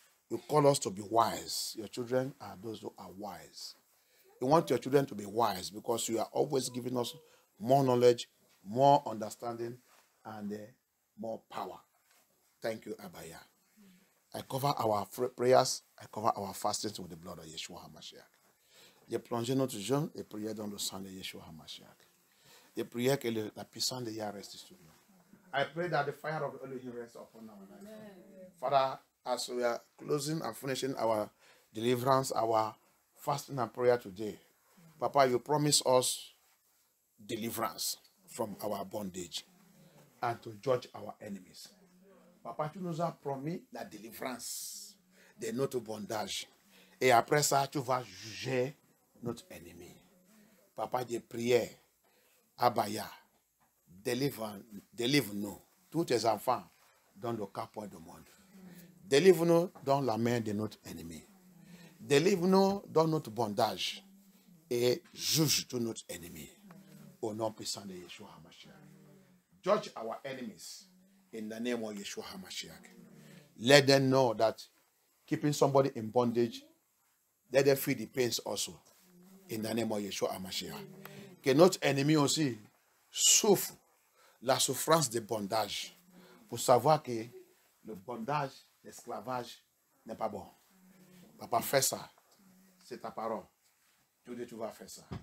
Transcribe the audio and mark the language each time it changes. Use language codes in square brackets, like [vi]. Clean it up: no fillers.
[en] You call us to be wise. Your children are those who are wise. You want your children to be wise because you are always giving us more knowledge, more understanding, and more power. Thank you, Abaya. I cover our prayers, I cover our fastings with the blood of Yeshua HaMashiach. [fr] J'ai plongé notre jeûne et prière dans le sang de Yeshua HaMashiach. J'ai prié que la puissance de Yah reste sur nous. [en] I pray that the fire of Elohim rests upon our life. Father, as we are closing and finishing our deliverance, our fasting and prayer today, Papa, you promise us deliverance from our bondage and to judge our enemies. [fr] Papa, tu nous as promis la délivrance de notre bondage. Et après ça, tu vas juger notre ennemi. Papa, j'ai prié, Abaya, délivre-nous, tous tes enfants, dans le capot du monde. Délivre-nous dans la main de notre ennemi. Délivre-nous dans notre bondage et juge tous notre ennemi. Au nom puissant de Yeshua HaMashiach. [en] Judge our enemies. In the name of Yeshua HaMashiach. Let them know that keeping somebody in bondage, let them feel the pains also. In the name of Yeshua HaMashiach. [fr] Que notre ennemi aussi souffre la souffrance de bondage. Pour savoir que le bondage, l'esclavage n'est pas bon. Papa, fais ça. C'est ta parole. Tu vas faire ça.